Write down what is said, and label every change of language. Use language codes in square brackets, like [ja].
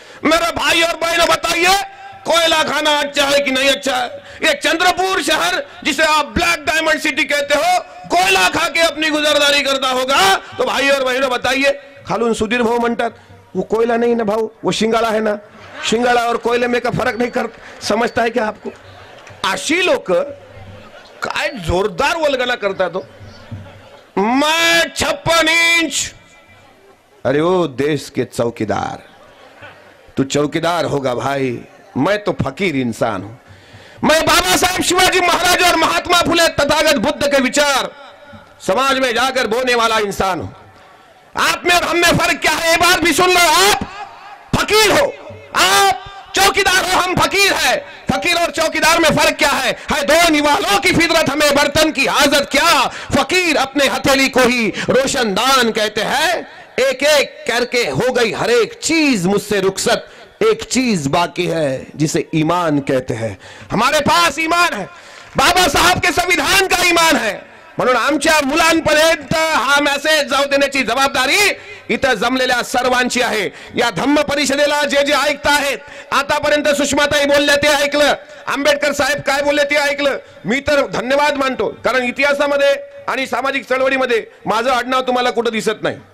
[hi] मेरे भाई और बहनों बताइए, कोयला खाना अच्छा है कि नहीं अच्छा है. ये चंद्रपुर शहर जिसे आप ब्लैक डायमंड सिटी कहते हो, कोयला खा के अपनी गुजरदारी करता होगा. तो भाई और बहनों बताइए, [mr] खालून सुधीर भाऊ म्हणतात [hi] वो कोयला नहीं ना भाऊ, वो शिंगाड़ा है ना. शिंगाड़ा और कोयले में का फरक नहीं कर समझता है क्या आपको. [mr] अशी लोक काय जोरदार वल्गना करतात हो. [hi] मैं 56 इंच. अरे ओ देश के चौकीदार, तू चौकीदार होगा भाई, मैं तो फकीर इंसान हूं. मैं बाबा साहेब शिवाजी महाराज और महात्मा फुले तथागत बुद्ध के विचार समाज में जाकर बोने वाला इंसान हूं. आप में और हम में फर्क क्या है, ये बात भी सुन लो. आप फकीर हो, आप चौकीदार हो, हम फकीर है. फकीर और चौकीदार में फर्क क्या है दो निवालों की फितरत, हमें बर्तन की हाजत क्या. फकीर अपने हथेली को ही रोशनदान कहते हैं. एक एक करके हो गई हर एक चीज मुझसे रुखसत, एक चीज बाकी है जिसे ईमान कहते हैं. हमारे पास ईमान है, बाबा साहब के संविधान का ईमान है. [mr] म्हणून आमच्या मुलांपर्यंत हा मेसेज जाऊ देण्याची जबाबदारी इथं जमलेल्या सर्वांची आहे. या धम्म परिषदेला जे जे ऐकत आहेत, आतापर्यंत सुषमाताई बोलल्या ते ऐकलं, आंबेडकर साहेब काय बोलले ते ऐकलं. मी तर धन्यवाद मानतो, कारण इतिहासामध्ये आणि सामाजिक चळवळीमध्ये माझं आडनाव तुम्हाला कुठं दिसत नाही.